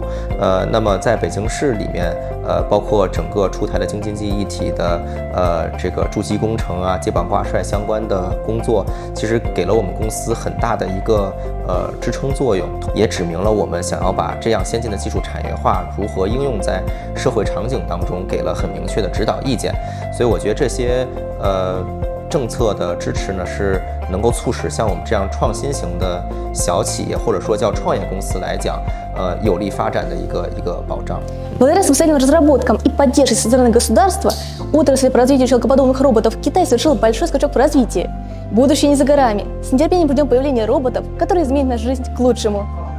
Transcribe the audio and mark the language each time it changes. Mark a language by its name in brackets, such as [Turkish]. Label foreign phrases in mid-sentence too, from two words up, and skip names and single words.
[Chinese] 那么在北京市里面，包括整个出台的京津冀一体的这个筑基工程啊、接榜挂帅相关的工作，其实给了我们公司很大的一个支撑作用，也指明了我们想要把这样先进的技术产业化如何应用在社会场景当中，给了很明确的指导意见。所以我觉得这些政策的支持呢，是能够促使像我们这样创新型的小企业或者说叫创业公司来讲，有力发展的一个保障。 [Russian] Благодаря самостоятельным разработкам и поддержке со стороны государства, отрасль по развитию человекоподобных роботов в Китае совершила большой скачок в развитии. Будущее не за горами. С нетерпением ждем появления роботов, которые изменят нашу жизнь к лучшему.